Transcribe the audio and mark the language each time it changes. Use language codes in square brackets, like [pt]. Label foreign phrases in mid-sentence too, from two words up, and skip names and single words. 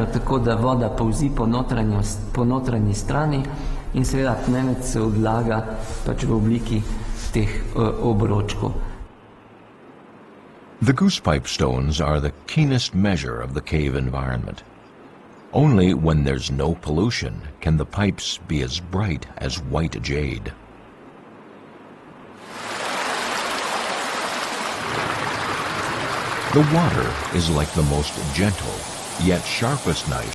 [sl] tako, da voda polzi po notranji strani in seveda tmenec se odlaga pač v obliki teh obročkov. [en] The goosepipe stones are the keenest measure of the cave environment. Only when there's no pollution can the pipes be as bright as white jade. The water is like the most gentle, yet sharpest knife.